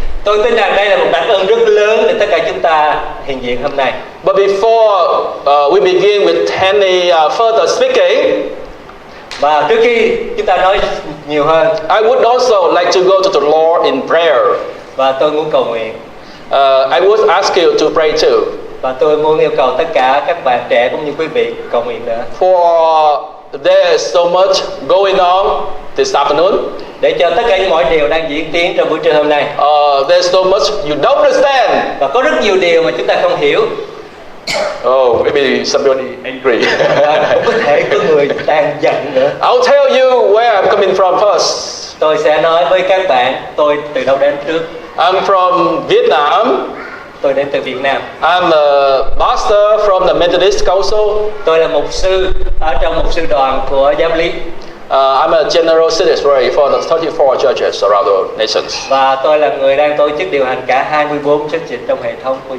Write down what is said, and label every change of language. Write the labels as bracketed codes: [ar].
[vi] Tôi tin rằng đây là một đặc ân rất lớn để tất cả chúng ta hiện diện hôm nay. [en] But before we begin with any further speaking, [vi] và trước khi chúng ta nói nhiều hơn, [en] I would also like to go to the Lord in prayer. [vi] Và tôi muốn cầu nguyện. [en] I would ask you to pray too. [vi] Và tôi muốn yêu cầu tất cả các bạn trẻ cũng như quý vị cầu nguyện nữa. [en] For there is so much going on this afternoon. [vi] để cho tất cả mọi điều đang diễn tiến trong buổi trưa hôm nay. [en] There's so much you don't understand. [vi] Và có rất nhiều điều mà chúng ta không hiểu. [en] Oh, maybe somebody angry. [vi] Và cũng có thể có người đang giận nữa. [en] I'll tell you where I'm coming from first. [vi] Tôi sẽ nói với các bạn tôi từ đâu đến trước. [en] I'm from Vietnam. [vi] Tôi đến từ Việt Nam. [en] I'm a pastor from the Methodist Council. [vi] Tôi là mục sư ở trong mục sư đoàn của giáo lý. [en] I'm a general secretary for the 34 churches around the nations. [vi] Và tôi là người đang tổ chức điều hành cả 24 church dịch trong hệ thống của